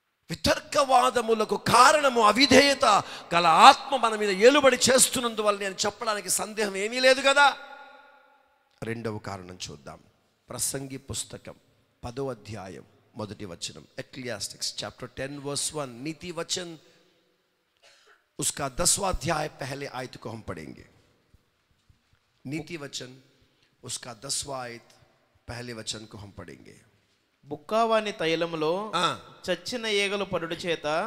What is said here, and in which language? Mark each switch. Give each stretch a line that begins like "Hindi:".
Telugu: వితర్కవాదములకు కారణము అవిధేయత గల ఆత్మ మన మీద ఏలుబడి చేస్తున్నందువల్ల నేను చెప్పడానికి సందేహం ఏమీ లేదు కదా. రెండవ కారణం చూద్దాం. ప్రసంగి పుస్తకం 10వ అధ్యాయం 1వ వచనం.
English: Ecclesiastes chapter 10 verse 1.
Hindi: नीति वचन उसका 10वां अध्याय पहले आयत को हम पढ़ेंगे. नीति वचन उसका 10वां आयत पहले वचन को हम पढ़ेंगे.
Telugu: బుక్కావాని తైలములో చచ్చిన ఈగలు పడుట చేత,